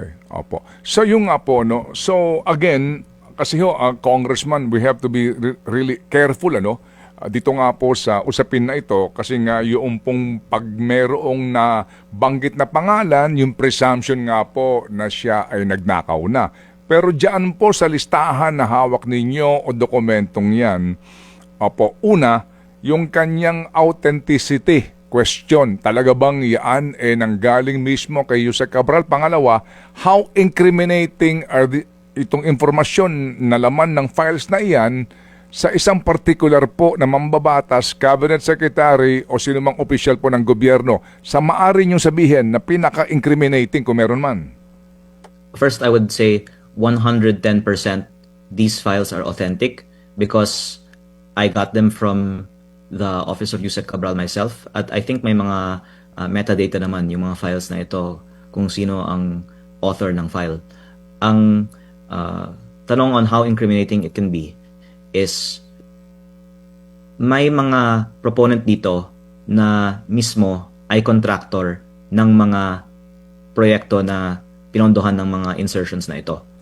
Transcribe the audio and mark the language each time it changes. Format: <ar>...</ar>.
<tl>Okay, opo. So yung nga po, no? So again, kasi Congressman, we have to be really careful, ano? Dito nga po sa usapin na ito, kasi nga yung pong pag merong na banggit na pangalan, yung presumption nga po na siya ay nagnakaw na. Pero diyan po sa listahan na hawak ninyo o dokumentong yan, opo, una, yung kanyang authenticity question, talaga bang yan nanggaling mismo kay Yusek Cabral? Pangalawa,</tl> <en>how incriminating are</en> <tl>itong informasyon na laman ng files na iyan sa isang particular po na mambabatas, cabinet secretary o sinumang opisyal po ng gobyerno, sa maaari niyong sabihin na pinaka-incriminating kung meron man?</tl> <en>First, I would say 110% these files are authentic because I got them from the Office of Yusek Cabral myself.</en> <tl>At I think may mga metadata naman yung mga files na ito kung sino ang author ng file. Ang tanong</tl> <en>on how incriminating it can be</en> <tl>is may mga proponent dito na mismo ay contractor ng mga proyekto na pinondohan ng mga insertions na ito.</tl>